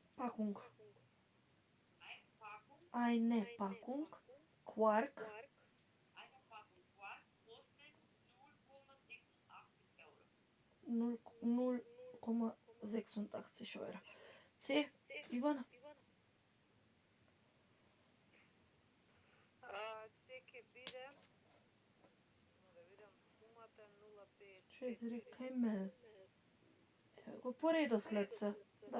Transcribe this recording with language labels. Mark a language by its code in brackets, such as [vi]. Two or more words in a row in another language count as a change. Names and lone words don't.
[de] Packung. Eine Eine Packung, Packung Quark eine Packung Quark kostet 0,86 Euro. 0,86 euro. [mk] C. Ивана. Се ќе биде, да видам, сумата 0,5. 4 кајмел. Ево го по редослед се. Да.